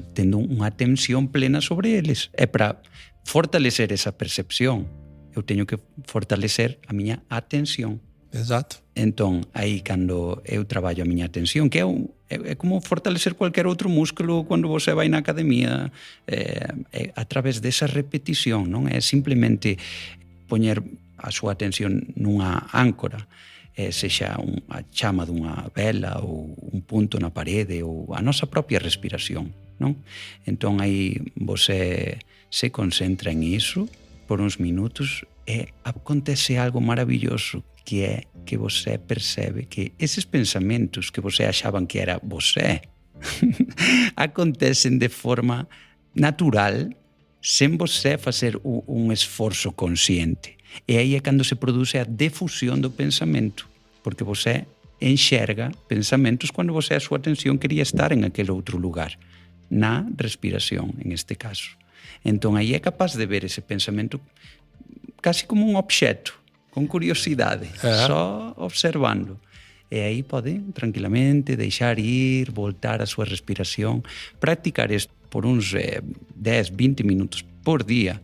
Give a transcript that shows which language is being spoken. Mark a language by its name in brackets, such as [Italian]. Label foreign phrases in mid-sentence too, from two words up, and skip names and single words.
[Portuguese] Tendo uma atenção plena sobre eles. É para fortalecer essa percepção, eu tenho que fortalecer a minha atenção. Exato. Então, aí quando eu trabalho a minha atenção, que é como fortalecer qualquer outro músculo quando você vai na academia, é através dessa repetição, não é simplesmente [Galician] poñer a súa atención nunha áncora, sexa a chama dunha vela ou un punto na parede ou a nosa propia respiración, non? Entón aí você se concentra en iso por uns minutos e acontece algo maravilloso, que é que você percebe que esses pensamentos que você achaban que era você acontecen de forma natural, sen você facer un esforzo consciente. E aí é cando se produce a difusão do pensamento, porque você enxerga pensamentos quando você a súa atención quería estar en aquele outro lugar, na respiración, en este caso. Entón aí é capaz de ver ese pensamento casi como un obxeto, con curiosidade, só observando. E aí pode tranquilamente deixar ir, voltar a súa respiración, practicar isto por uns 10, 20 minutos por día.